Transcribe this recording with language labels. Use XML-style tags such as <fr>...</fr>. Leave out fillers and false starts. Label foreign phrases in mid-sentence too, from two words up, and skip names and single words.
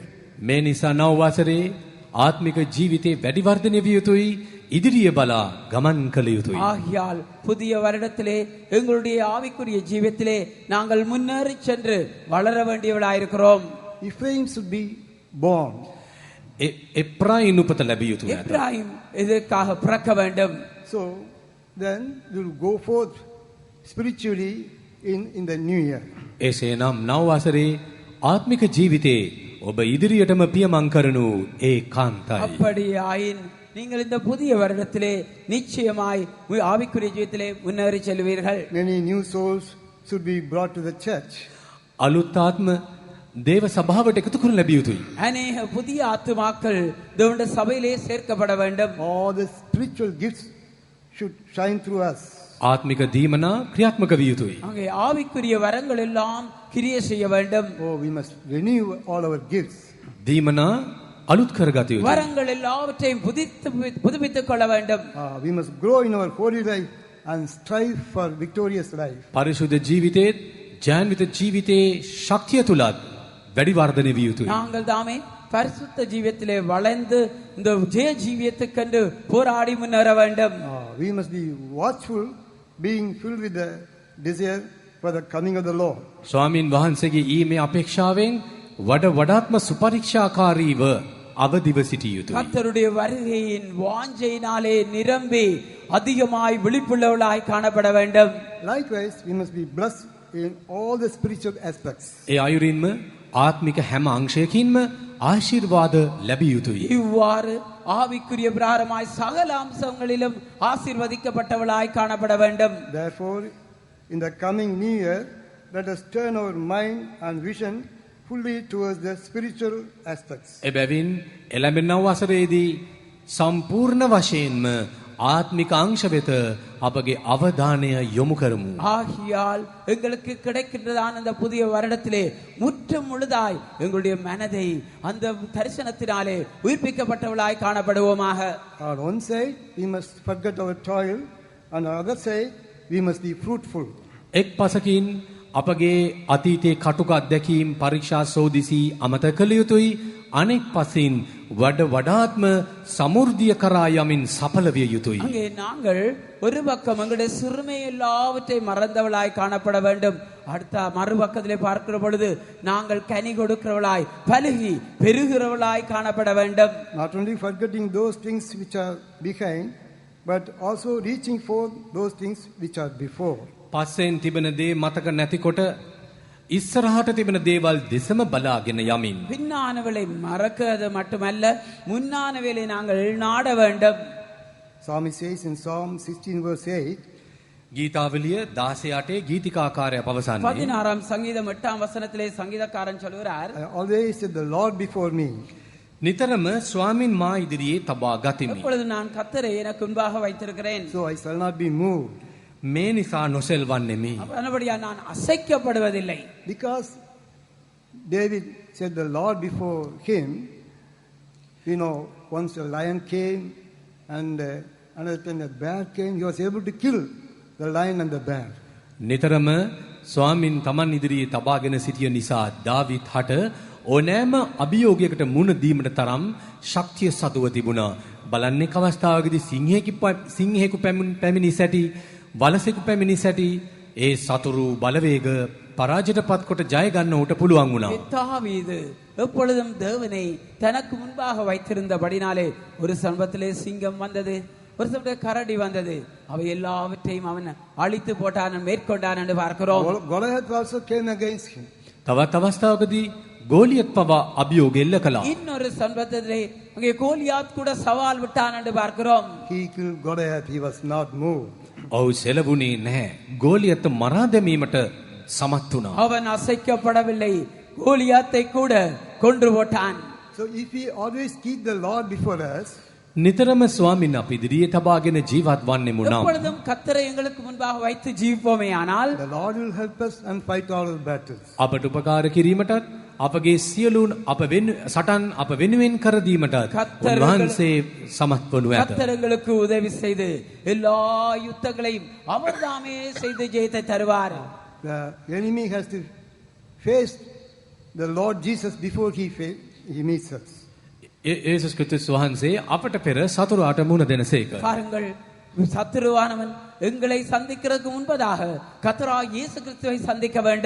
<si>මේ නිසා නව වසරේ ආත්මික ජීවිතේ වැඩි වර්ධනය විය යුතුයි, ඉදිරිය බලා ගමන් කළ යුතුයි.</si> <ta>ஆகையால் புதிய வருடத்திலே எங்களுடைய ஆவிக்குரிய ஜீவியத்திலே நாங்கள் முன்னேறி சென்று வளர வேண்டியவர்களாயிருக்கிறோம்.</ta> <en>Ephraim should be born.</en> <si>එප්‍රායම් උපත ලැබිය යුතුයි.</si> <ta>இப்ராஹிம் இதற்காக பிறக்க வேண்டும்.</ta> <en>So then we will go forth spiritually in the new year.</en> <si>එසේනම් නව වසරේ ආත්මික ජීවිතේ ඔබ ඉදිරියටම පියමන් කරනු ඒකාන්තයි.</si> <ta>அப்படியாயின் நீங்கள் இந்த புதிய வருடத்திலே நிச்சயமாய் ஆவிக்குரிய ஜீவியத்திலே முன்னேறி செல்வீர்கள்.</ta> <en>Many new souls should be brought to the church.</en> <si>අලුත් ආත්ම දේව සභාවට එකතු කරනු ලැබිය යුතුයි.</si> <ta>அநேக புதிய ஆத்துமாக்கள் தேவனுடைய சபையிலே சேர்க்கப்பட வேண்டும்.</ta> <en>All the spiritual gifts should shine through us.</en> <si>ආත්මික දීමනා ක්‍රියාත්මක විය යුතුයි.</si> <ta>அங்கே ஆவிக்குரிய வரங்கள் எல்லாம் கிரியை செய்ய வேண்டும்.</ta> <en>Oh, we must renew all our gifts.</en> <si>දීමනා අලුත් කරගත යුතුයි.</si> <ta>வரங்கள் எல்லாவற்றையும் புதுப்பித்துக் கொள்ள வேண்டும்.</ta> <en>We must grow in our holy life and strive for victorious life.</en> <si>පරිශුද්ධ ජීවිතයේත් ජාන්විත ජීවිතයේ ශක්තිය තුලත් වැඩි වර්ධනය විය යුතුයි.</si> <ta>நாங்கள் தாமே பரிசுத்த ஜீவியத்திலே வளைந்து இந்த ஜெய ஜீவியத்துக்கென்று போராடி முன்னேற வேண்டும்.</ta> <en>We must be watchful, being filled with the desire for the coming of the Lord.</en> <si>ස්වාමින් වහන්සේගේ ඊමේ අපේක්ෂාවෙන් වඩාත්ම සුපරීක්ෂාකාරීව අවදිව සිටිය යුතුයි.</si> <ta>கர்த்தருடைய வருகையின் வாஞ்சையினாலே நிரம்பி அதிகமாய் விழிப்புள்ளவர்களாய் காணப்பட வேண்டும்.</ta> <en>Likewise, we must be blessed in all the spiritual aspects.</en> <si>ඒ අයුරින්ම ආත්මික හැම අංශයකින්ම ආශිර්වාද ලැබිය යුතුයි.</si> <ta>இவ்வாறு ஆவிக்குரிய பிரகாரமாய் சகல அம்சங்களிலும் ஆசீர்வதிக்கப்பட்டவர்களாய் காணப்பட வேண்டும்.</ta> <en>Therefore, in the coming new year, let us turn our mind and vision fully towards the spiritual aspects.</en> <si>එබැවින් එළඹෙන වසරේදී සම්පූර්ණ වශයෙන්ම ආත්මික අංශ වෙත අපගේ අවධානය යොමු කරමු.</si> <ta>ஆகியால் எங்களுக்கு கிடைக்கின்றதான அந்த புதிய வருடத்திலே முற்றும் முழுதாய் எங்களுடைய மனதை அந்த தரிசனத்தினாலே உயிர்ப்பிக்கப்பட்டவளாய் காணப்படுவோமாக.</ta> <en>On one side, we must forget our toil. On the other side, we must be fruitful.</en> <si>එක් පසකින් අපගේ අතීතයේ කටුක අත්දැකීම් පරීක්ෂා සෝදිසි අමතක කළ යුතුයි. අනෙක් පසින් වඩාත්ම සමෘද්ධිය කරා යමින් සඵල විය යුතුයි.</si> <ta>அங்கே நாங்கள் ஒரு பக்கம் எங்களுடைய சிறுமை எல்லாவற்றையும் மறந்தவளாய் காணப்பட வேண்டும். அடுத்த மறுபக்கத்திலே பார்க்கிற பொழுது நாங்கள் கனி கொடுக்கிறவளாய் பலுகி பெருகிறவளாய் காணப்பட வேண்டும்.</ta> <en>Not only forgetting those things which are behind, but also reaching for those things which are before.</en> <si>පස්සෙන් තිබෙන දේ මතක නැතිකොට ඉස්සරහට තිබෙන දේවල් දෙසම බලාගෙන යමින්</si> <ta>பின்னானவளை மறக்கிறது மட்டுமல்ல முன்னானவளை நாங்கள் நாட வேண்டும்.</ta> <en>Psalmist says in Psalm 16 verse 8,</en> <si>ගීතාවලිය 16 ගීතිකාකාරය පවසන්නේ</si> <ta>16ஆம் சங்கீதம் 8ஆம் வசனத்திலே சங்கீதக்காரன் சொல்கிறார்,</ta> <en>I always set the Lord before me.</en> <si>නිතරම ස්වාමින් මා ඉදිරියේ තබා ගතිමි.</si> <ta>எப்பொழுது நான் கர்த்தரை எனக்கு முன்பாக வைத்திருக்கிறேன்,</ta> <en>So I shall not be moved.</en> <si>මේ නිසා නොසෙල්වන්නෙමි.</si> <ta>அதன்படியா நான் அசைக்கப்படுவதில்லை.</ta> <en>Because David set the Lord before him, once a lion came and another time a bear came, he was able to kill the lion and the bear.</en> <si>නිතරම ස්වාමින් තමන් ඉදිරියේ තබාගෙන සිටිය නිසා දාවිත් හට ඕනෑම අභියෝගයකට මුහුණ දීමට තරම් ශක්තිය සතුව තිබුණා. බලන්නේ අවස්ථාවකදී සිංහෙකු පැමිණි සැටි වලසෙකු පැමිණි සැටි ඒ සතුරු බලවේග පරාජයටපත් කොට ජය ගන්න උට පුළුවන් වුණා.</si> <ta>தாவீது எப்பொழுதும் தேவனை தனக்கு முன்பாக வைத்திருந்தபடினாலே ஒரு சம்பத்திலே சிங்கம் வந்தது, ஒரு சமயத்திலே கரடி வந்தது, அவை எல்லாவற்றையும் அவன் அழித்து போட்டான், மேற்கொண்டான் என்று பார்க்கிறோம்.</ta> <en>Goliath also came against him.</en> <si>තවත් අවස්ථාවකදී ගෝලියත් පවා අභියෝග එල්ල කළා.</si> <ta>இன்னொரு சம்பத்திலே அங்கே கோலியாத் கூட சவால் விட்டான் என்று பார்க்கிறோம்.</ta> <en>He killed Goliath, he was not moved.</en> <si>ඔහු සෙලවුණේ නැහැ. ගෝලියත් මරා දැමීමට සමත් වුණා.</si> <ta>அவன் அசைக்கப்படவில்லை, கோலியாத்தை கூட கொன்று போட்டான்.</ta> <en>So if we always keep the Lord before us,</en> <si>නිතරම ස්වාමින් අප ඉදිරියේ තබාගෙන ජීවත් වන්නෙමු නම්</si> <ta>எப்பொழுதும் கர்த்தரை எங்களுக்கு முன்பாக வைத்து ஜீவிப்போமே ஆனால்</ta> <en>the Lord will help us and fight all our battles.</en> <si>අපට උපකාර කිරීමටත් අපගේ සියලුන් සටන් අප වෙනුවෙන් කර දීමටත් උන්වහන්සේ සමත් වනු ඇත.</si> <ta>கர்த்தர் எங்களுக்கு உதவி செய்து எல்லா யுத்தங்களையும் அவர்தாமே செய்து ஜெயத்தை தருவார்.</ta> <en>The enemy has to face the Lord Jesus before he meets us.</en> <si>යේසුස් ක්‍රිස්තුස් වහන්සේ අපට පෙර සතුරාට මුණ දෙනසේක.</si> <ta>பாருங்கள், சத்துருவானவன் எங்களை சந்திக்கிறதுக்கு முன்பதாக கர்த்தராகிய இயேசு கிறிஸ்துவை சந்திக்க வேண்டும்.</ta>